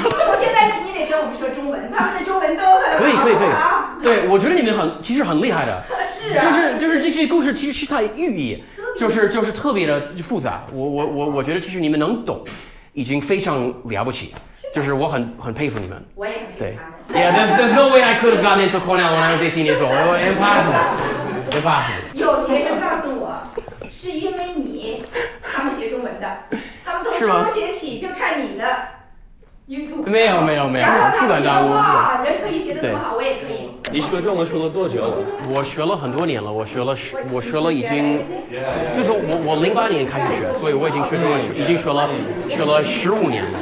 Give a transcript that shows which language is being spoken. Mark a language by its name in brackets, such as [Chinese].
[Chinese] 我现在请你得跟我们说中文，他们的中文都很好。可以。对，我觉得你们其实很厉害的。是啊。就是这些故事其实是它的寓意，就是特别的复杂。我觉得其实你们能懂，已经非常了不起。就是我很佩服你们。我也很佩服他们。 [English] Yeah, there's no way I could have gotten into Cornell when I was 18 years old. Impossible. [Chinese] 有学生告诉我，是因为他们学中文的，他们从中学起就看你的 YouTube。没有，不敢当。哇，人可以学得这么好，我也可以。你学中文学了多久了？我学了很多年了，我学了已经，自从我08年开始学，所以我已经学中文已经学了15年了。